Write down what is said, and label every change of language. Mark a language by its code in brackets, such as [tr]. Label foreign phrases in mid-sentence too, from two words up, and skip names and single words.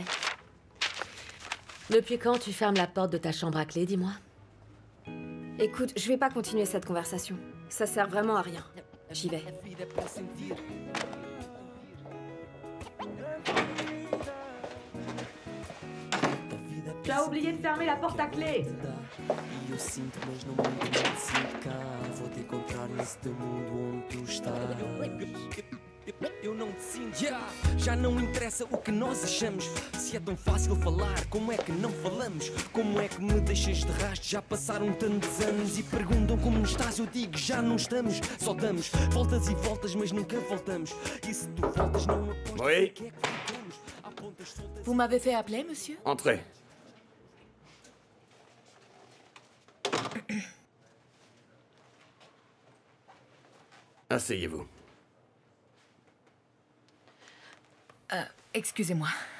[fr] Depuis quand tu fermes la porte de ta chambre à clé, dis-moi? Écoute, je vais pas continuer cette conversation. Ça sert vraiment à rien. J'y vais. Tu as oublié de fermer la porte à clé. [pt] Eu sinto, mas não mundo não sinto cá. Vou te encontrar neste mundo onde tu estás. Eu não te sinto, já não interessa o que nós achamos. Se é tão fácil falar, como é que não falamos? Como é que me deixas de rastro? Já passaram tantos anos e perguntam como estás. Eu digo, já não estamos, só damos voltas e voltas, mas nunca voltamos. E se tu voltas, não aposto. [fr] Oui. Vous m'avez fait appeler, monsieur? Entrez. Asseyez-vous. Excusez-moi.